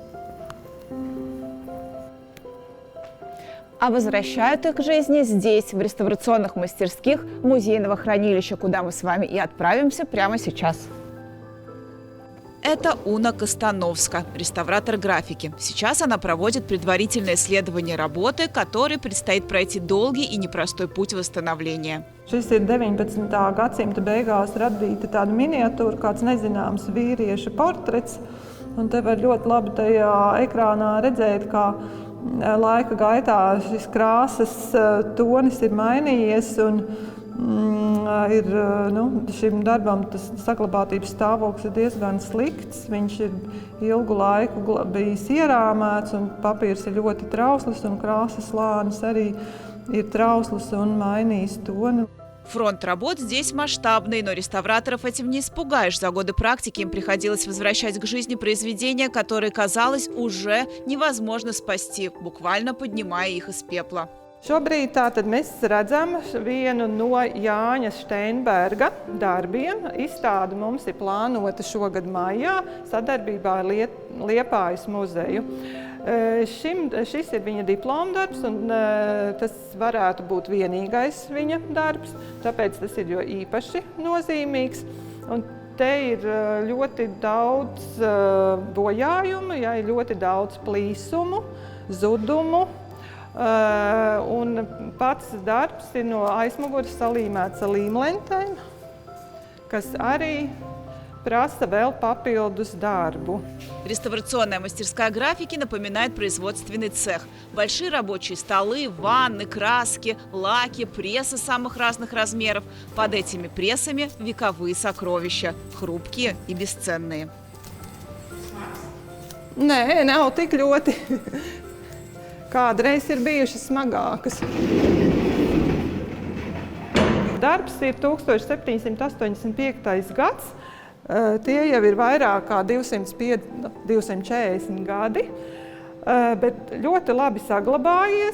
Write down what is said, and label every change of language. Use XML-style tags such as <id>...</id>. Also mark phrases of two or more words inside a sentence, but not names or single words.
<ru>А возвращают их к жизни здесь, в реставрационных мастерских музейного хранилища, куда мы с вами и отправимся прямо сейчас. Это Уна Костановска, реставратор графики. Сейчас она проводит предварительное исследование работы, которой предстоит пройти долгий и непростой путь восстановления.</ru> <lv>Šis ir 19. gadsimta beigās radīta tāda miniatūra, kāds nezināms vīrieša portrets. Un te var ļoti labi tajā ekrānā redzēt, kā laika gaitā šis krāsas tonis ir mainījies. Šim darbam tas saglabātības stāvoklis ir diezgan slikts. Viņš ir ilgu laiku bijis ierāmēts, un papīrs ir ļoti trausls, un krāsas slānis arī ir trausls un mainījis tonu.</lv> <ru>Фронт работ здесь масштабный, но реставраторов этим не испугаешь. За годы практики им приходилось возвращать к жизни произведения, которые, казалось, уже невозможно спасти, буквально поднимая их из пепла.</ru> <lv>Šobrīd tātad mēs redzam vienu no Jāņa Steinberga darbiem. Izstāde mums ir plānota šogad maijā sadarbībā ar Liepājas muzeju. Šis ir viņa diplomdarbs, un tas varētu būt vienīgais viņa darbs, tāpēc tas ir jo īpaši nozīmīgs. Un te ir ļoti daudz bojājumu, ir ļoti daudz plīsumu, zudumu. Un pats darbs ir no aizmugures salīmēts ar līmlentēm, kas arī prasa vēl papildus дарбу.</lv> <ru>Реставрационная мастерская графики напоминает производственный цех. Большие рабочие столы, ванны, краски, лаки, прессы самых разных размеров. Под этими прессами вековые сокровища, хрупкие и бесценные.</ru> <lv>Nē, nav tik ļoti. Kādreiz ir bijušas smagākas. Darbs ir 1785. gads. Tie jau ir vairāk kā 240 gadi, bet ļoti labi saglabājies.</lv>